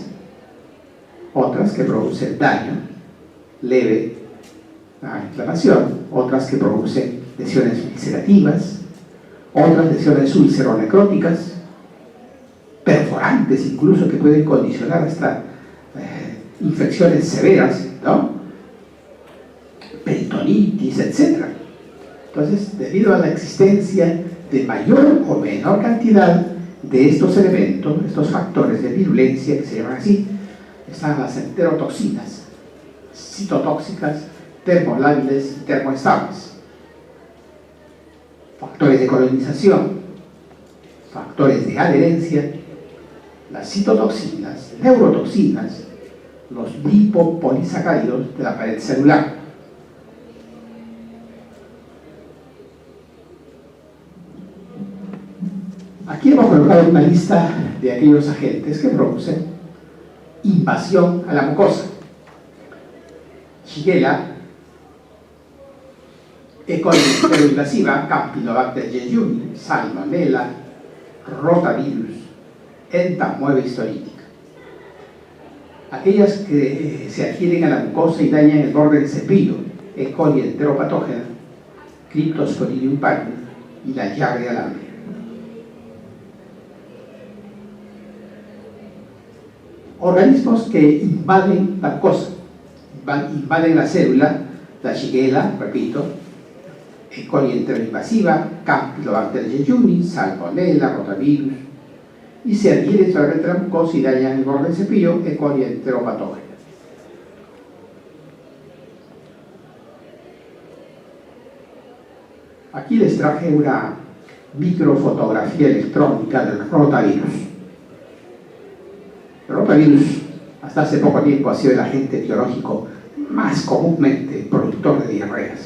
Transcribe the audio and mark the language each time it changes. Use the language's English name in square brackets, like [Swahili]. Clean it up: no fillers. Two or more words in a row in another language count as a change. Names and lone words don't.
[Spanish] Otras que producen daño leve a inflamación, otras que producen lesiones ulcerativas, otras lesiones ulceronecróticas, perforantes incluso, que pueden condicionar hasta infecciones severas, ¿no? Peritonitis, etc. Entonces, debido a la existencia de mayor o menor cantidad de estos elementos, estos factores de virulencia, que se llaman así, están las enterotoxinas, citotóxicas, termolábiles y termoestables. Factores de colonización, factores de adherencia, las citotoxinas, neurotoxinas, los lipopolisacáridos de la pared celular. Aquí hemos colocado una lista de aquellos agentes que producen invasión a la mucosa. Shigella, E. coli enteroinvasiva, Campylobacter jejuni, Salmonella, Rotavirus, entamoeba histolítica. Aquellas que se adhieren a la mucosa y dañan el borde del cepillo, E. coli enteropatógena, Cryptosporidium parvum y la Giardia lambda. Organismos que invaden la mucosa, invaden la célula, la Shigella, repito, E. coli enteroinvasiva, Campylobacter jejuni, Salmonella, Rotavirus, y se adhieren solamente a la mucosa y dañan el borde del cepillo, E. coli enteropatógena. Aquí les traje una microfotografía electrónica del rotavirus. El rotavirus, hasta hace poco tiempo, ha sido el agente etiológico más comúnmente productor de diarreas.